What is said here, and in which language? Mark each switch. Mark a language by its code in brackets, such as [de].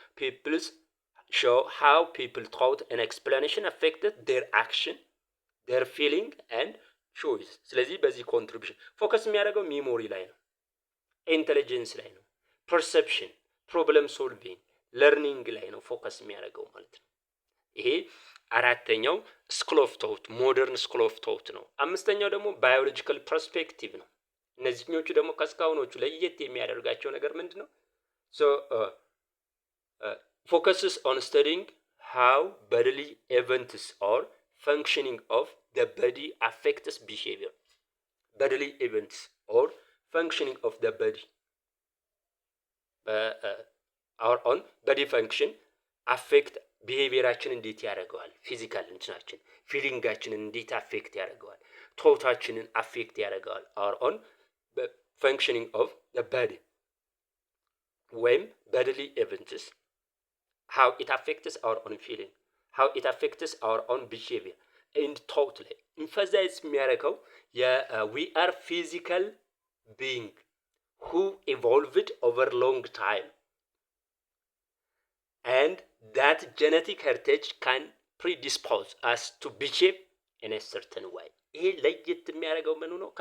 [am] ፒፕልስ [en] show how people thought an explanation affected their action, their feeling and choice። [am] ስለዚህ በዚህ ኮንትሪቢሽን ፎከስ የሚያደርገው ሚሞሪ ላይ ነው፣ ኢንቴሊጀንስ ላይ ነው፣ ፐርሰፕሽን፣ ፕሮብለም ሶልቪንግ፣ ለርኒንግ ላይ ነው ፎከስ የሚያደርገው ማለት ነው። ይሄ አራተኛው ስኩል ኦፍ ቶት፣ ሞደርን ስኩል ኦፍ ቶት ነው። አምስተኛው ደግሞ ባዮሎጂካል ፐርስፔክቲቭ ነው። እነዚህኞቹ ደግሞ ከስካሁኖቹ ለየት የሚያደርጋቸው ነገር ምንድነው? [en] focuses on studying how bodily events or functioning of the body affects behavior. Bodily events or functioning of the body our own body function affect behaviorአችን [am] እንዴት ያደርገዋል? ፊዚካል እንትናችን ፊሊንጋችንን እንዴት አፌክት ያደርገዋል? ቶታችንን አፌክት ያደርገዋል? [en] our own functioning of the body [am] ወይም [en] bodily events, how it affects our own feeling, how it affects our own behavior and totally emphasize [am] የሚያደርገው [en] we are physical being who evolved over long time and that genetic heritage can predispose us to behave in a certain way። [am] ይሄ ለየት የሚያደርገው ምን ነው?